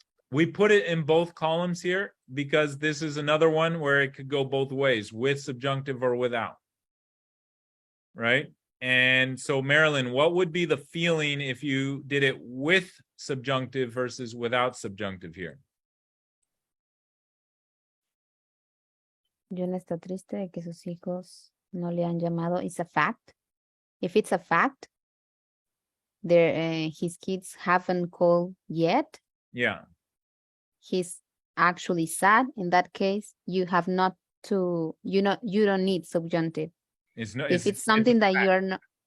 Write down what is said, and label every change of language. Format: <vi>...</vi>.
<en>We put it in both columns here because this is another one where it could go both ways, with subjunctive or without. Right? And so, Marilyn, what would be the feeling if you did it with subjunctive versus without subjunctive here?</en> <es>John está triste de que sus hijos no le han llamado.</es> <en>It's a fact. If it's a fact, his kids haven't called yet. Yeah. He's actually sad. In that case, you have not to, you don't need subjunctive. If it's something that you are not.</en>